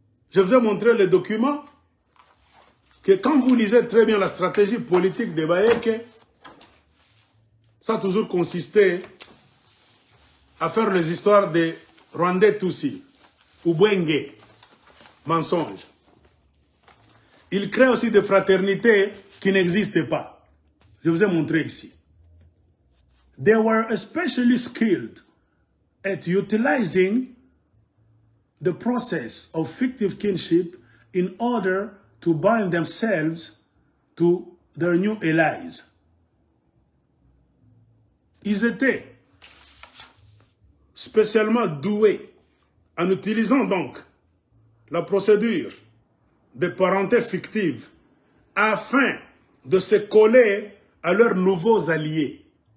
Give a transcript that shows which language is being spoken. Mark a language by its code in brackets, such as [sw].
[fr] Je vous ai montré les documents que quand vous lisez très bien la stratégie politique de Bayeke, ça a toujours consisté à faire les histoires de Rwandais Tutsi ou Bwenge, mensonge. Il crée aussi des fraternités qui n'existent pas. Je vous ai montré ici. [en] They were especially skilled at utilizing the process of fictive kinship in order to bind themselves to their new allies. [fr] Ils étaient spécialement doués en utilisant donc la procédure de parenté fictive afin de se coller à leurs nouveaux alliés.